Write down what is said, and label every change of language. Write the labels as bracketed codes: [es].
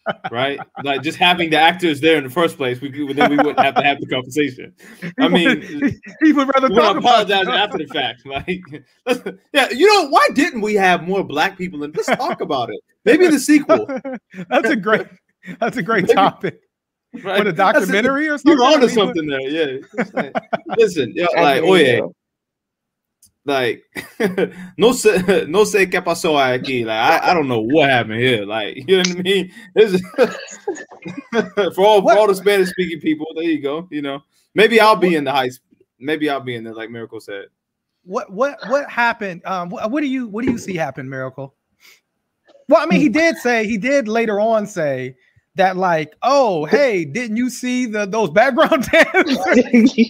[en] Right, like just having the actors there in the first place, then we wouldn't have to have the conversation. I mean, he would rather apologize after the fact. Like, yeah, you know, why didn't we have more Black people? And let's talk about it. Maybe in the sequel. That's a great topic. Right? With a documentary or something. You're onto something there. Yeah. Like, listen, like, like, [es] no sé qué pasó aquí. [en] Like, I don't know what happened here. Like, you know what I mean? For all the Spanish speaking people, there you go. You know, maybe I'll be in the Heights. Maybe I'll be in there, like Miracle said. What happened? What do you see happen, Miracle? Well, I mean, he did later on say that, like, oh, hey, didn't you see those background dancers?